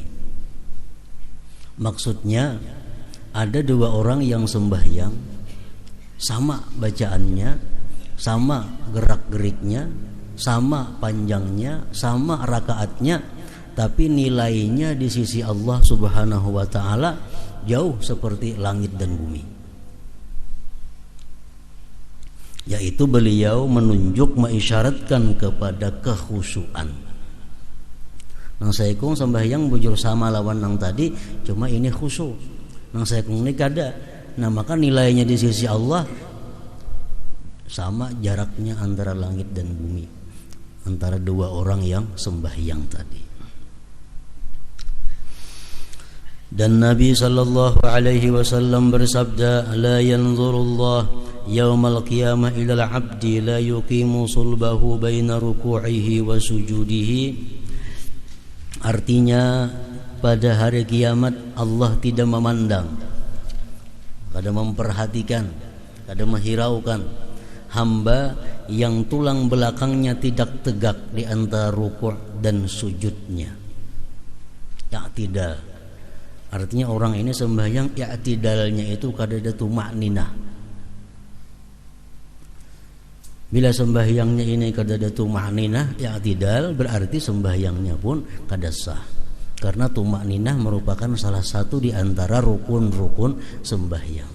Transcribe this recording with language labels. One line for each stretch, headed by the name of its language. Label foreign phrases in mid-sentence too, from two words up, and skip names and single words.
Indonesian: Maksudnya, ada dua orang yang sembahyang, sama bacaannya, sama gerak-geriknya, sama panjangnya, sama rakaatnya, tapi nilainya di sisi Allah
Arabic: سبحانه وتعالى
Indonesian: jauh seperti langit dan bumi. Yaitu beliau menunjuk, mengisyaratkan kepada kekhusyuan.
Banjar: Nang saikung sembahyang bujur sama lawan nang tadi, cuma ini khusyuk. Nang saikung ini kada.
Indonesian: Nah, maka nilainya di sisi Allah sama jaraknya antara langit dan bumi, antara dua orang yang sembahyang tadi. Dan Nabi
Arabic: صلى الله عليه وسلم
Indonesian: bersabda,
Arabic: "لا ينظر الله يوم القيامة إلى عبد لا يقيم صلبه بين ركوعه وسجوده."
Indonesian: Artinya, pada hari kiamat Allah tidak memandang, kada memperhatikan, kada menghiraukan hamba yang tulang belakangnya tidak tegak di antara ruku' dan sujudnya. I'tidal. Artinya orang ini sembahyang i'tidalnya itu kada ada tumakninah. Bila sembahyangnya ini kada ada tumakninah, i'tidal, berarti sembahyangnya pun kada sah. Karena tumakninah merupakan salah satu di antara rukun-rukun sembahyang.